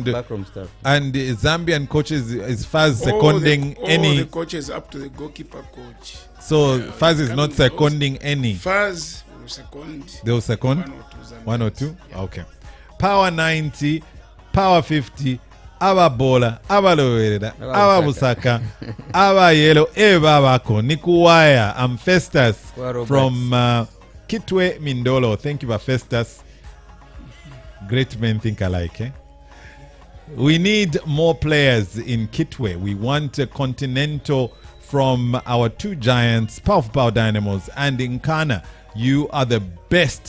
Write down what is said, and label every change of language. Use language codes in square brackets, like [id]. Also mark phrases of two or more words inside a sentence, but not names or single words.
[en] backroom staff. And the Zambian coaches is Faz seconding any? All the coaches up to the goalkeeper coach. So Faz is not seconding any. Faz will second. They will second one or two. Yeah. Okay. Power 90, Power 50. [bem] Aba bola, aba lowerera, aba busaka, aba yellow, eba bako, nikuwaya. [en] I'm Festus from Kitwe Mindolo. Thank you for Festus. Great men think alike, eh? We need more players in Kitwe. We want a continental from our two giants, Power Dynamos and Nkana. You are the best.